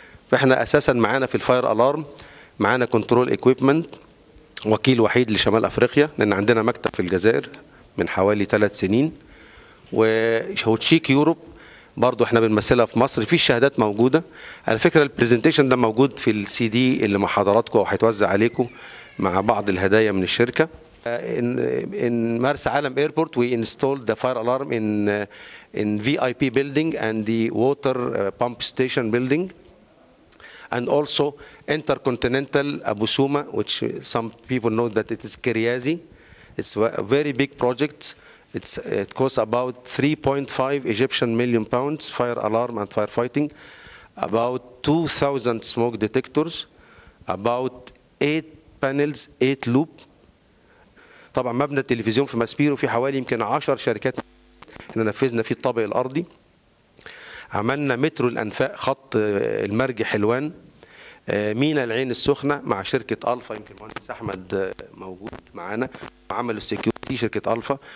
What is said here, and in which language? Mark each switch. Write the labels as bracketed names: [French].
[Arabic] فاحنا اساسا معانا في [English] الفاير الارم [Arabic] معانا [English] control equipment [Arabic] وكيل وحيد لشمال افريقيا، لان عندنا مكتب في الجزائر من حوالي 3 سنين. وهوتشيك يوروب برضو احنا بنمثلها في مصر. في الشهادات موجوده على فكره. البرزنتيشن ده موجود في السي دي اللي مع حضراتكم وهيتوزع عليكم مع بعض الهدايا من الشركه. [English] In Mars Alam Airport we installed the fire alarm in VIP building and the water pump station building, and also Intercontinental Abu Suma, which some people know that it is Kiriazi. It's a very big project. It costs about 3.5 Egyptian million pounds, fire alarm and firefighting, about 2,000 smoke detectors, about 8 panels, 8 loop. [Arabic] طبعا مبنى التلفزيون في ماسبيرو في حوالي يمكن 10 شركات احنا نفذنا فيه الطابق الارضي. عملنا مترو الانفاق خط المرج حلوان، مينا العين السخنه مع شركه الفا، يمكن المهندس احمد موجود معانا، عملوا السكيورتي شركه الفا.